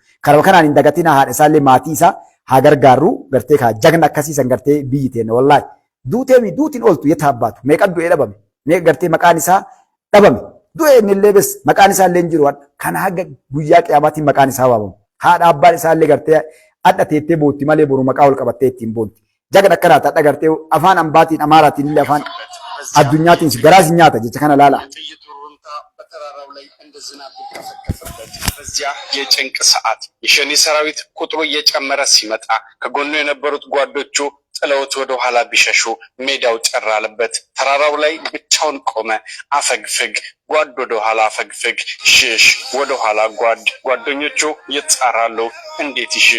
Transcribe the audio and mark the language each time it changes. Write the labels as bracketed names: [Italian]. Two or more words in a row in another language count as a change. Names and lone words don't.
[Oromo] Karama kanaan hin dagatina haadha isaallee maatii isaa haa gargaarru gartee kaa jagna akkasii san gartee biyyi teenya wallaahi duutiin ooltu yetta abbaatu meeqa du'ee dhabame meeqa gartee maqaan isaa dhabame du'e inni bes maqaan isaa illee hin jiru kana haga guyyaa qiyaamaatiin maqaan isaa waabamu haadha abbaan isaa illee gartee adda teettee bootti malee boru maqaa ol qabattee ittiin boonti jagna akkanaata adda gartee afaan ambaatiin amaaraatiin illee afaan addunyaatiin garaas nyaata jecha kana laala [Amharic] በዚያ የጭንቅ ሰዓት የሸኔ ሰራዊት ቁጥሩ እየጨመረ ሲመጣ ከጎኑ የነበሩት ጓዶቹ ጥለውት ወደ ኋላ ቢሸሹ ሜዳው ጨር አለበት። ተራራው ላይ ብቻውን ቆመ። አፈግፍግ ጓድ ወደ ኋላ አፈግፍግ፣ ሽሽ ወደ ኋላ ጓድ። ጓደኞቹ ይጣራሉ። እንዴት ይሽሽ?